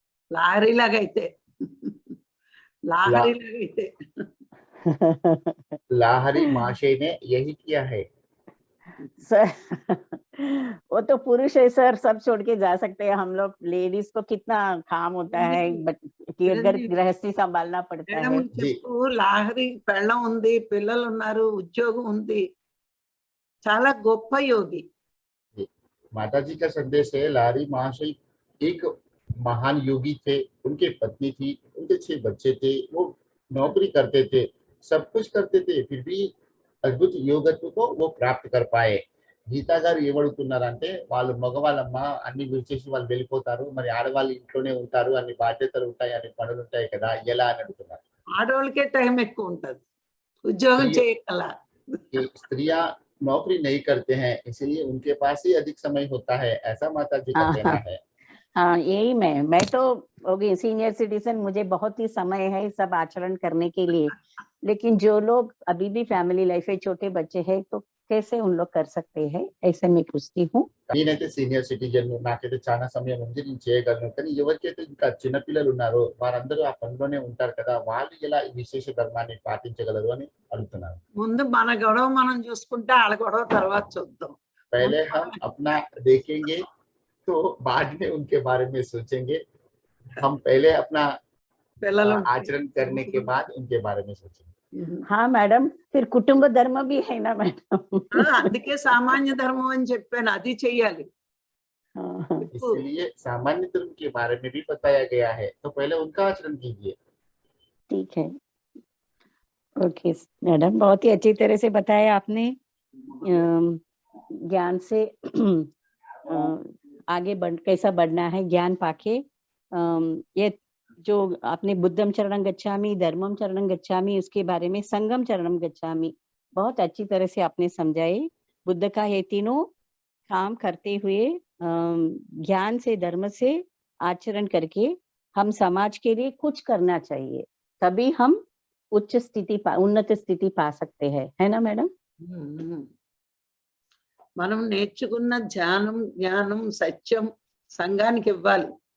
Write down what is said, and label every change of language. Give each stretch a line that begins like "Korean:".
Telugu: లాహరి లాగైతే లాహరి లాగైతే
Hindi: लाहरी महाशय ने यही किया है। सर वो तो पुरुष है सर, सब छोड़ के जा सकते हैं। हम लोग लेडीज को कितना काम होता है, कि अगर गृहस्थी संभालना पड़ता
Telugu: మేడం
Hindi: है।
Telugu: చెప్పు, లాహరి పెళ్ళం ఉంది, పిల్లలు ఉన్నారు, ఉద్యోగం ఉంది, చాలా గొప్ప యోగి.
Hindi: माता जी का संदेश है, लाहरी महाशय एक महान योगी थे, उनके पत्नी थी, उनके 6 बच्चे थे, वो नौकरी करते थे, सब कुछ करते थे, फिर भी
Telugu: అద్భుత యోగత్వతో
Hindi: वो प्राप्त कर पाए।
Telugu: గీతా గారు ఏమడుగుతున్నారంటే, వాళ్ళు మగవాళ్ళమ్మ అన్ని విడిచేసి వాళ్ళు వెళ్ళిపోతారు, మరి ఆడవాళ్ళు ఇంట్లోనే ఉంటారు, అన్ని బాధ్యతలు ఉంటాయి, అన్ని పనులు ఉంటాయి కదా, ఎలా అని అడుగుతున్నారు। ఆడవాళ్ళకే టైం ఎక్కువ ఉంటది, ఉద్యోగం చేయగల.
Hindi: स्त्रियां नौकरी नहीं करते हैं, इसलिए उनके पास ही अधिक समय होता है, ऐसा माता जी का कहना है। हाँ, यही मैं तो होगी सीनियर सिटीजन, मुझे बहुत ही समय है सब आचरण करने के लिए। लेकिन जो लोग अभी भी फैमिली लाइफ है, छोटे बच्चे हैं, तो कैसे उन लोग कर सकते हैं, ऐसे मैं पूछती हूँ।
Telugu: నేనైతే సీనియర్ సిటిజన్, నాకైతే చాలా సమయం ఉంది, నేను చేయగలను, కానీ ఎవరికైతే ఇంకా చిన్న పిల్లలు ఉన్నారో వారందరూ ఆ పనిలోనే ఉంటారు కదా, వాళ్ళు ఎలా ఈ విశేష ధర్మాన్ని పాటించగలరు అని అడుగుతున్నారు। ముందు మన గొడవ మనం చూసుకుంటే వాళ్ళ గొడవ తర్వాత చూద్దాం.
Hindi: पहले हम अपना देखेंगे तो बाद में उनके बारे में सोचेंगे। हम पहले अपना
Telugu: పిల్లలు
Hindi: आचरण करने के बाद उनके बारे में सोचेंगे। हाँ मैडम, फिर कुटुंब धर्म भी है ना मैडम।
Telugu: అందుకే సామాన్య ధర్మం అని చెప్పాను, అది చెయ్యాలి.
Hindi: हाँ, इसलिए सामान्य धर्म के बारे में भी बताया गया है, तो पहले उनका आचरण कीजिए। ठीक है, ओके मैडम, बहुत ही अच्छी तरह से बताया आपने। ज्ञान से आगे कैसा बढ़ना है, ज्ञान पाके ये जो आपने बुद्धम चरणं गच्छामि, धर्मम चरणं गच्छामि, उसके बारे में संगम चरणं गच्छामि, बहुत अच्छी तरह से आपने समझाए। बुद्ध का ये तीनों काम करते हुए ज्ञान से, धर्म से आचरण करके हम समाज के लिए कुछ करना चाहिए, तभी हम उच्च स्थिति उन्नत स्थिति पा सकते हैं, है ना मैडम?
Telugu: మనం నేర్చుకున్న ధ్యానం, జ్ఞానం, సత్యం సంఘానికి ఇవ్వాలి.